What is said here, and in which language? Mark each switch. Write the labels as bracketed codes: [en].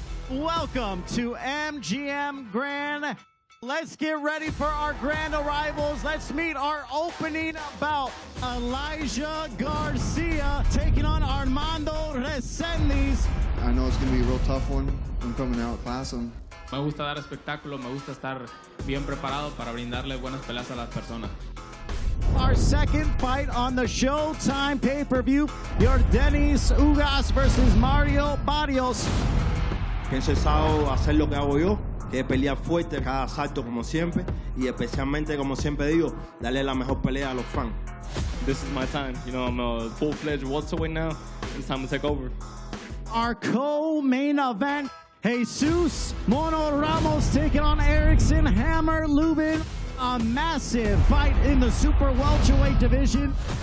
[en] Welcome to MGM Grand. Let's get ready for our grand arrivals. Let's meet our opening bout. Elijah Garcia taking on Armando Resendiz. I know it's going to be a real tough one. I'm coming out class him. [es] Me gusta dar espectáculo, me gusta estar bien preparado para brindarle buenas peleas a las personas. [en] Our second fight on the Showtime pay-per-view, Yordenis Ugas versus Mario Barrios. [es] Que he empezado a hacer lo que hago yo, que es pelear fuerte cada asalto como siempre y especialmente, como siempre digo, darle la mejor pelea a los fans. [en] This is my time. You know, I'm a full-fledged welterweight now. It's time to take over. Our co-main event, Jesus Mono Ramos taking on Erickson Lubin. A massive fight in the super welterweight division.